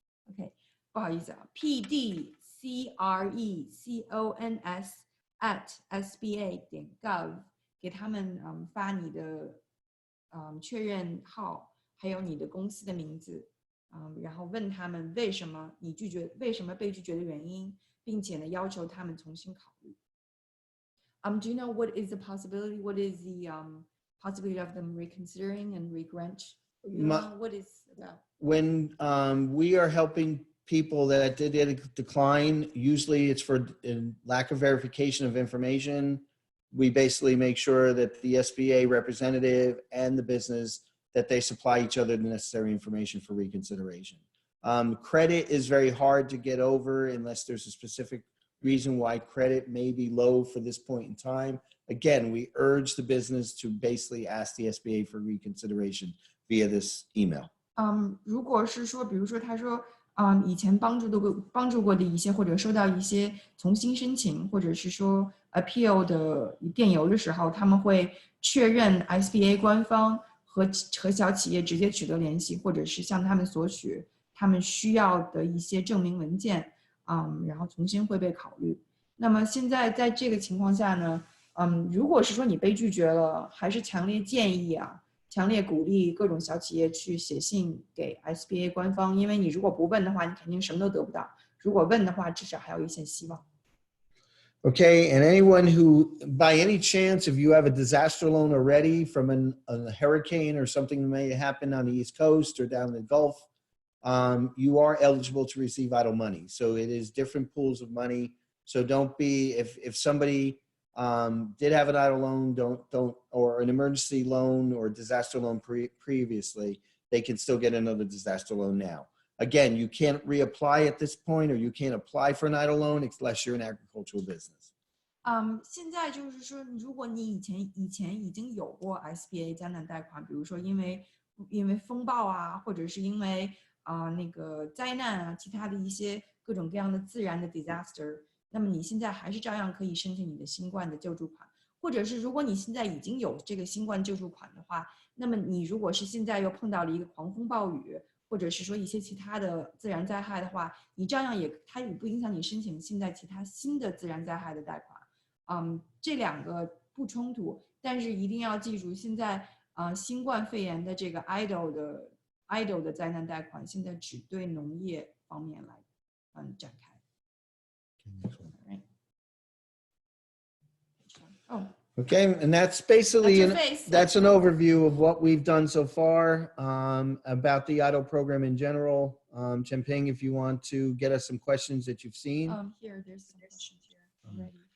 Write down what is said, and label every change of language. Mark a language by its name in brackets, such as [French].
[Chinese] OK 不好意思啊 pdcrecons@sba.gov 给他们发你的确认号，还有你的公司的名字，然后问他们为什么被拒绝的原因，并且呢要求他们重新考虑。 [English] Do you know what is the possibility? What is the possibility of them reconsidering and regrant? What is about? When we are helping people that did decline, usually it's for lack of verification of information. We basically make sure that the SBA representative and the business, that they supply each other the necessary information for reconsideration. Credit is very hard to get over unless there's a specific reason why credit may be low for this point in time. Again, we urge the business to basically ask the SBA for reconsideration via this email. [Chinese] 如果是说，比如说他说，以前帮助过的一些，或者收到一些重新申请，或者是说 appeal 的电邮的时候，他们会确认 SBA 官方和小企业直接取得联系，或者是向他们索取他们需要的一些证明文件，然后重新会被考虑。那么现在在这个情况下呢，如果是说你被拒绝了，还是强烈建议强烈鼓励各种小企业去写信给 SBA 官方，因为你如果不问的话，你肯定什么都得不到；如果问的话，至少还有一线希望。 [English] Okay, and anyone who, by any chance, if you have a disaster loan already from a hurricane or something that may happen on the East Coast or down in the Gulf, you are eligible to receive EIDL money. So it is different pools of money. So don't be, if somebody did have an EIDL loan, or an emergency loan or disaster loan previously, they can still get another disaster loan now. Again, you can't reapply at this point, or you can't apply for an EIDL loan unless you're an agricultural business. [Chinese] 现在就是说，如果你以前已经有过 SBA 灾难贷款，比如说因为风暴啊，或者是因为那个灾难啊，其他的一些各种各样的自然的 disaster， 那么你现在还是照样可以申请你的新冠的救助款，或者是如果你现在已经有这个新冠救助款的话，那么你如果是现在又碰到了一个狂风暴雨，或者是说一些其他的自然灾害的话，你照样它也不影响你申请现在其他新的自然灾害的贷款。这两个不冲突，但是一定要记住，现在新冠肺炎的这个 EIDL 的灾难贷款，现在只对农业方面来展开。 Oh. [English] Okay, and that's basically that's an overview of what we've done so far about the EIDL program in general. Chengping, if you want to get us some questions that you've seen. Here, there's some questions here already.